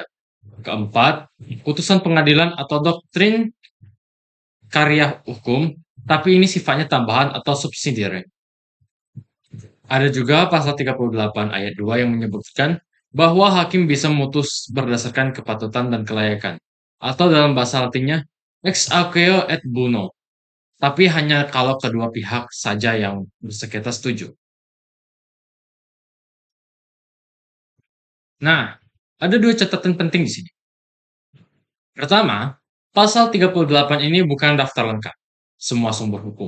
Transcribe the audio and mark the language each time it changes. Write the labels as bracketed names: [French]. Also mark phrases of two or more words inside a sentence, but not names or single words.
[Indonesian] Keempat, putusan pengadilan atau doktrin karya hukum, tapi ini sifatnya tambahan atau subsidiary. Ada juga pasal 38 ayat 2 yang menyebutkan bahwa hakim bisa memutus berdasarkan kepatutan dan kelayakan, atau dalam bahasa latinnya [Latin] ex aequo et bono, [Indonesian] tapi hanya kalau kedua pihak saja yang bersengketa setuju. Nah, ada dua catatan penting di sini. Pertama, pasal 38 ini bukan daftar lengkap semua sumber hukum.